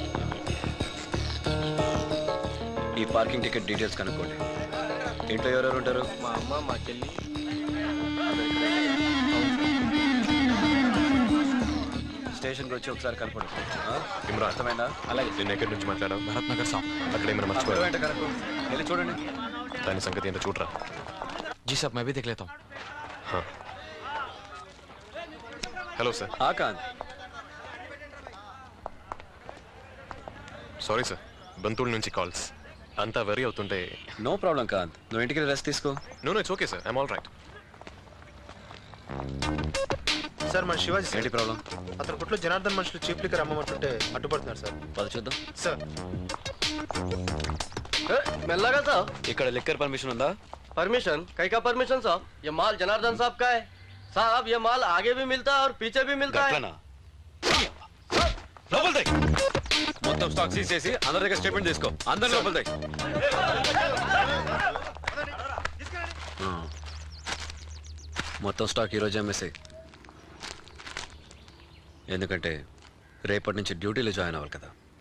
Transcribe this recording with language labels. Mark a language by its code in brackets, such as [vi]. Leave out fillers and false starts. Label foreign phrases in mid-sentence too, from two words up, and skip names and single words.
[te] ఈ [en] parking ticket details [te] కనుక్కోండి. ఇంట్లో ఎవరెవరు ఉంటారు? మా అమ్మ, మా చెల్లి. స్టేషన్కి వచ్చి ఒకసారి కనపడు. ఇమ్రాన్, అర్థమైందా? అలాగే. నేను ఎక్కడి నుంచి మాట్లాడావు? [hi] भरत नगर साहब. [te] అక్కడ ఏమైనా మర్చిపోయావు? వెంట కనుక్కో, వెళ్ళి చూడండి. దాని సంగతి ఏంటో చూడరా. [hi] जी साहब, मैं भी देख लेता हूँ. [te] హలో సార్. ఆకాంత్, సారీ సార్, బంతుల నుంచి కాల్స్ అంతా వరీ అవుతుంటే. [en] no problem [te] కాంత్, నువ్వు ఇంటికి రెస్ట్ తీసుకో. [en] No it's okay sir, I'm all right. [te] సార్ మన శివాజీ సార్. ఏంటి ప్రాబ్లం? అతని కొట్లో జనార్దన్ మనుషులు [en] cheap liquor [te] అమ్మమంటుంటే అడ్డుపడుతున్నారు సార్. పద చూద్దాం. సార్ మెల్లగా సార్. ఇక్కడ [en] liquor permission [te] ఉందా? [hi] परमिशन? कई का परमिशन साहब? ये माल जनार्दन साहब का है साहब. ये माल आगे भी मिलता है और पीछे भी मिलता है. [te] మొత్తం [en] stock seize [te] చేసి అందరి దగ్గర స్టేట్మెంట్ తీసుకో. అందరి లోపల మొత్తం స్టాక్ ఈరోజు అమ్మేసాయి. ఎందుకంటే రేపటి నుంచి డ్యూటీలో జాయిన్ అవ్వాలి కదా.